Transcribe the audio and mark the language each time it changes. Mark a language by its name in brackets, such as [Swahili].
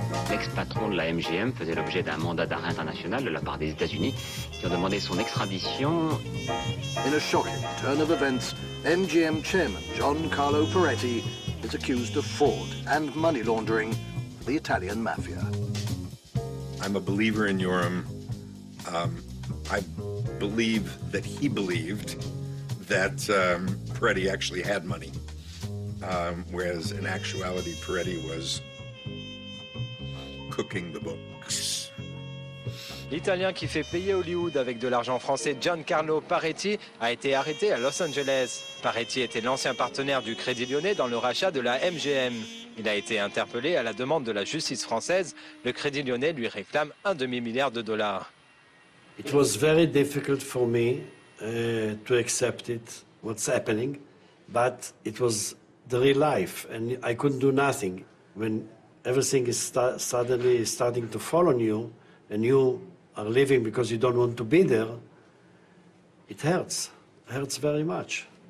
[French] L'ex-patron de la MGM faisait l'objet d'un mandat d'arrêt international de la part des États-Unis qui ont demandé son extradition. [English] In a shocking turn of events, MGM chairman Giancarlo Paretti is accused of fraud and money laundering for the Italian mafia. I'm a believer in Yoram. I believe that he believed that Paretti actually had money, whereas in actuality Paretti was cooking the books. [French] L'Italien qui fait payer Hollywood avec de l'argent français Giancarlo Paretti a été arrêté à Los Angeles. Paretti était l'ancien partenaire du Crédit Lyonnais dans le rachat de la MGM. Il a été interpellé à la demande de la justice française. Le Crédit Lyonnais lui réclame un demi-milliard de dollars. [English] It was very difficult for me to accept it, what's happening, but it was the real life, and I couldn't do nothing. When everything is suddenly starting to fall on you, and you are leaving because you don't want to be there, it hurts very much.